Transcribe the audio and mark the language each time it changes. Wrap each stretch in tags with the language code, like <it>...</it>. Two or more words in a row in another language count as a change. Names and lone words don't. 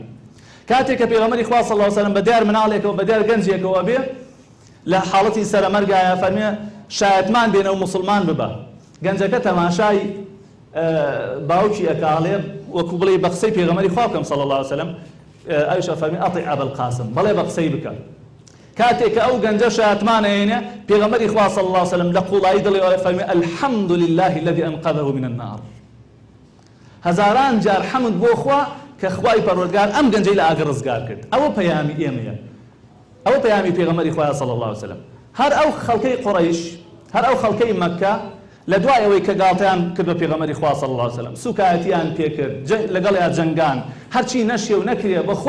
<ckb>کاتێک کە پێغەمبەری خوا</ckb> <ar>صلی الله علیه وسلم</ar> <ckb>بە دیار مناڵێکەوە بە دیار گەنجێکەوە بێ لە حاڵەتی سەرەمەرگایە فەرمێ شایەتمان بێنە و موسڵمان ببە، گەنجەکە تەماشای باوکی ئەکاڵێ وەکو بڵێ بە قسەی پێغەمبەری خوا بکەم</ckb> <ar>صلی الله علیه وسلم</ar> <ckb>ئەویش ئەفەرمێ</ckb> <ar>ئەطیع ئەبا القاسم</ar> <ckb>بەڵێ بە قسەی بکە کاتێک کە ئەو گەنجە شایەتمانەهێنێ پێغەمبەری خوا</ckb> <ar>صلی الله علیه وسلم</ar> <ckb>لە قوڵایی دڵێ ئەفەرمێ</ckb> <ar>الحەمد لله الذي أنقذه من النار</ar> <ckb>هەزاران جار حەمد بۆ خوا کە خوای پەروەردگار ئەم گەنجەی لە ئاگر ڕزگار کرد ئەوە پەیامی ئێمەیە ئەوە پەیامی پێغەمبەری خوا</ckb> <ar>صلی الله علیه وسلم</ar> <ckb>هەر ئەو خەڵکەی قوڕەیش هەر ئەو خەڵکەی مەککە لە دوای ئەوەی کە گاڵتەیان کرد بە پێغەمبەری خوا</ckb> <ar>صلی الله علیه وسلم</ar> <ckb>سوکایەتیان پێکرد لەگەڵیان جەنگان هەرچی نەشێ و نەکرێ بە خۆی</ckb>